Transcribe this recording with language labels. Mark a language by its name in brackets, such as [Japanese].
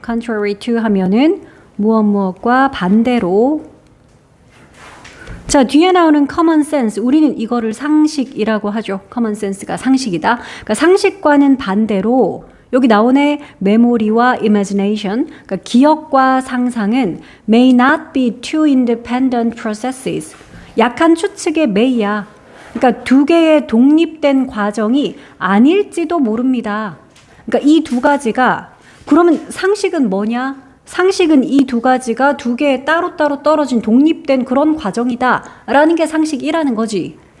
[Korean] contrary to 하면은 무엇과 반대로. 자, 뒤에 나오는 common sense. 우리는 이거를 상식이라고 하죠. common sense가 상식이다. 그러니까 상식과는 반대로 여기 나오네 memory와 imagination. 그러니까 기억과 상상은 [English] may not be two independent processes. [Korean] 약한 추측의 may야. 그러니까 두 개의 독립된 과정이 아닐지도 모릅니다. 그러니까 이 두 가지가 그러면 상식은 뭐냐? 상식은 이 두 가지가 두 개의 따로따로 떨어진 독립된 그런 과정이다라는 게 상식이라는 거지.